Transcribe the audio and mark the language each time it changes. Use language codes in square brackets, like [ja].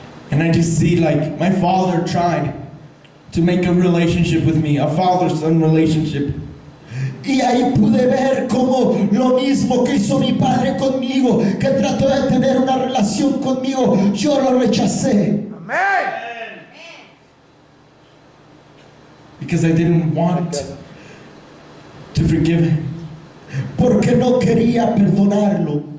[en] And I just see like my father tried to make a relationship with me, a father-son relationship. [es] Y ahí pude ver como lo mismo que hizo mi padre conmigo, que trató de tener una relación conmigo, yo lo rechacé. Amén. [en] Because I didn't want to forgive him. [es] Porque no quería perdonarlo.